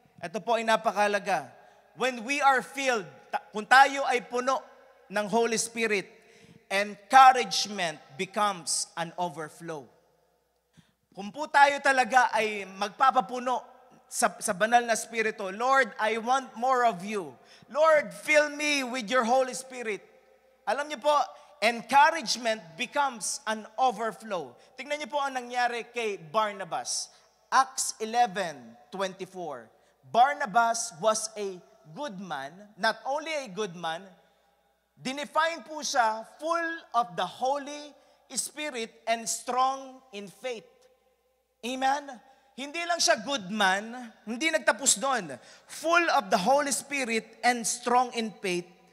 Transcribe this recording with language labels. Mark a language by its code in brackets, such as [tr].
[tl] Ito po ay napakalaga. [en] When we are filled, [tl] kung tayo ay puno ng Holy Spirit, [en] encouragement becomes an overflow. [tl] Kung po tayo talaga ay magpapapuno sa banal na Espiritu, [en] Lord, I want more of you. Lord, fill me with your Holy Spirit. [tl] Alam niyo po, [en] encouragement becomes an overflow. [tl] Tingnan niyo po ang nangyari kay Barnabas. [en] Acts 11:24. Barnabas was a good man, not only a good man, [tl] dinefine po siya [en] full of the Holy Spirit and strong in faith. Amen? [tl] Hindi lang siya good man, hindi nagtapos doon. [en] Full of the Holy Spirit and strong in faith.